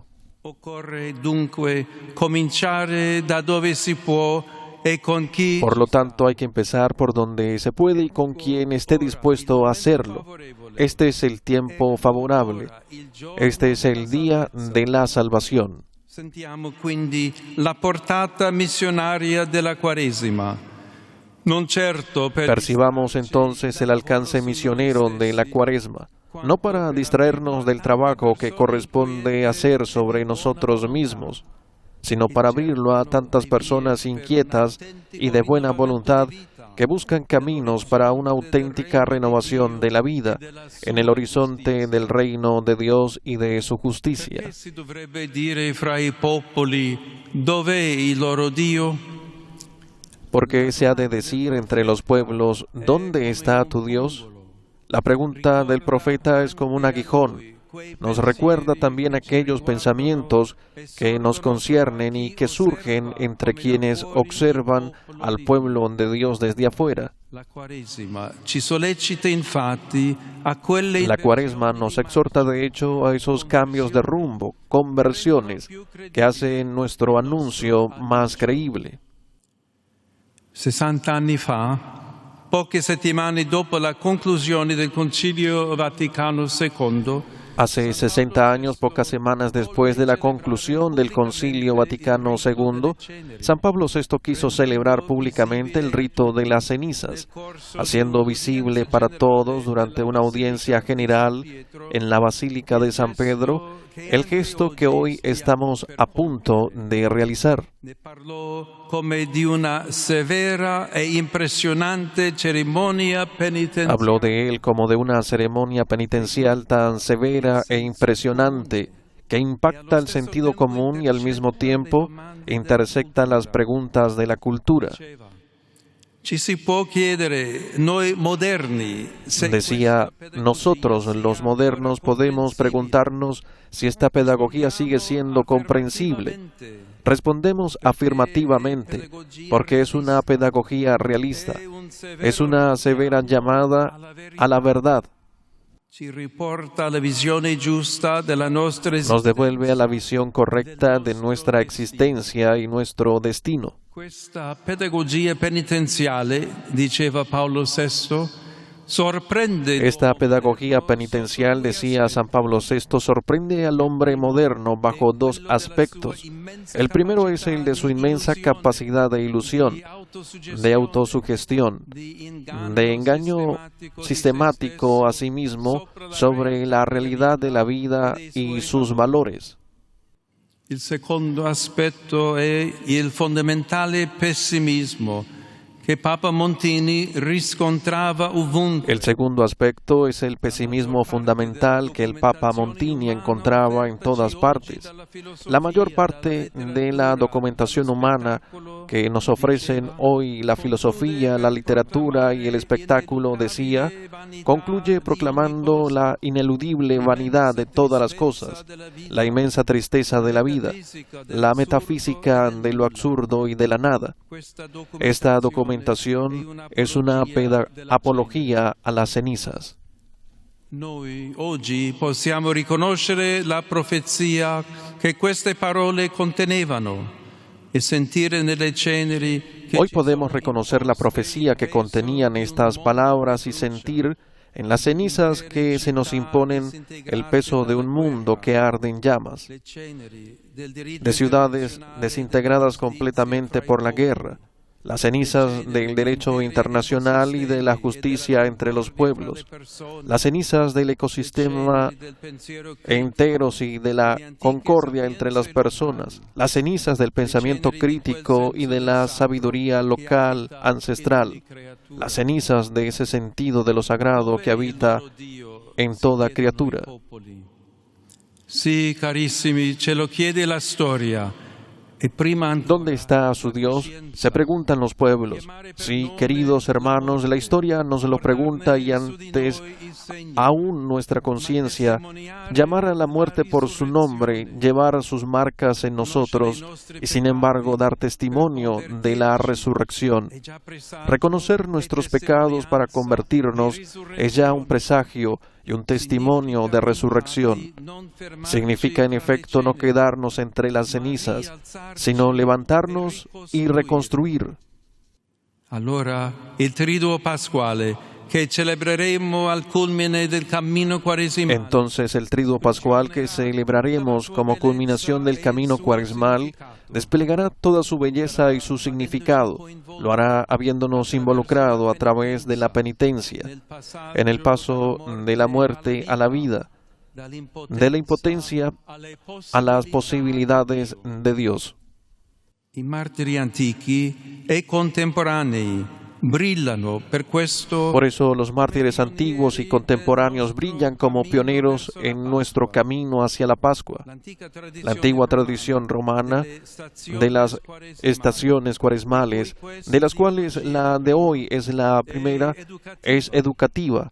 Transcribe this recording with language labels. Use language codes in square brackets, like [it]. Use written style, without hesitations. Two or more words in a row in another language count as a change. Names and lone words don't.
[it] Occorre dunque cominciare da dove si può e con chi [es] Por lo tanto, hay que empezar por donde se puede y con quien esté dispuesto a hacerlo. Este es el tiempo favorable. Este es el día de la salvación. [it] Sentiamo quindi la portata missionaria della Quaresima. Non certo per [es] Percibamos entonces el alcance misionero de la Cuaresma, no para distraernos del trabajo que corresponde hacer sobre nosotros mismos, sino para abrirlo a tantas personas inquietas y de buena voluntad que buscan caminos para una auténtica renovación de la vida en el horizonte del reino de Dios y de su justicia. [it] Perché si dovrebbe dire fra i popoli dov'è il loro Dio? [es] Porque se ha de decir entre los pueblos, ¿dónde está tu Dios? La pregunta del profeta es como un aguijón. Nos recuerda también aquellos pensamientos que nos conciernen y que surgen entre quienes observan al pueblo de Dios desde afuera. [it] La Quaresima ci sollecita infatti a quelle [es] La Cuaresma nos exhorta de hecho a esos cambios de rumbo, conversiones, que hacen nuestro anuncio más creíble. [it] 60 anni fa, poche settimane dopo la conclusione del Concilio Vaticano II, [es] Hace 60 años, pocas semanas después de la conclusión del Concilio Vaticano II, San Pablo VI quiso celebrar públicamente el rito de las cenizas, haciendo visible para todos durante una audiencia general en la Basílica de San Pedro el gesto que hoy estamos a punto de realizar. [it] ne parlò come di una severa e impressionante cerimonia penitenziale. [es] Habló de él como de una ceremonia penitencial tan severa e impresionante que impacta el sentido común y al mismo tiempo intersecta las preguntas de la cultura. Decía, nosotros los modernos podemos preguntarnos si esta pedagogía sigue siendo comprensible. Respondemos afirmativamente, porque es una pedagogía realista, es una severa llamada a la verdad. Nos devuelve a la visión correcta de nuestra existencia y nuestro destino. [it] Questa pedagogia penitenziale, diceva Paolo VI, sorprende. [es] Esta pedagogía penitencial, decía San Pablo VI, sorprende al hombre moderno bajo dos aspectos. El primero es el de su inmensa capacidad de ilusión, de autosugestión, de engaño sistemático a sí mismo sobre la realidad de la vida y sus valores. [it] Il secondo aspetto è il fondamentale pessimismo che Papa Montini riscontrava ovunque. [es] El segundo aspecto es el pesimismo fundamental que el Papa Montini encontraba en todas partes. La mayor parte de la documentación humana que nos ofrecen hoy la filosofía, la literatura y el espectáculo, decía, concluye proclamando la ineludible vanidad de todas las cosas, la inmensa tristeza de la vida, la metafísica de lo absurdo y de la nada. Esta documentación es una apología a las cenizas. [it] Noi oggi possiamo riconoscere la profezia che queste parole contenevano e sentire nelle ceneri. [es] Hoy podemos reconocer la profecía que contenían estas palabras y sentir en las cenizas que se nos imponen el peso de un mundo que arde en llamas, de ciudades desintegradas completamente por la guerra, las cenizas del derecho internacional y de la justicia entre los pueblos, las cenizas del ecosistema enteros y de la concordia entre las personas, las cenizas del pensamiento crítico y de la sabiduría local ancestral, las cenizas de ese sentido de lo sagrado que habita en toda criatura. [it] Sí, carissimi, ce lo chiede la storia. [es] ¿Dónde está su Dios? Se preguntan los pueblos. Sí, queridos hermanos, la historia nos lo pregunta y antes aún nuestra conciencia, llamar a la muerte por su nombre, llevar sus marcas en nosotros y sin embargo dar testimonio de la resurrección. Reconocer nuestros pecados para convertirnos es ya un presagio y un testimonio de resurrección. Significa en efecto no quedarnos entre las cenizas, sino levantarnos y reconstruir. [it] Allora, il triduo pasquale che celebreremo al culmine del cammino quaresimale. [es] Entonces el triduo pascual que celebraremos como culminación del camino cuaresmal desplegará toda su belleza y su significado. Lo hará habiéndonos involucrado a través de la penitencia, en el paso de la muerte a la vida, de la impotencia a las posibilidades de Dios. [it] I martiri antichi e contemporanei brillano per questo. [es] Por eso los mártires antiguos y contemporáneos brillan como pioneros en nuestro camino hacia la Pascua. La antigua tradición romana de las estaciones cuaresmales, de las cuales la de hoy es la primera, es educativa.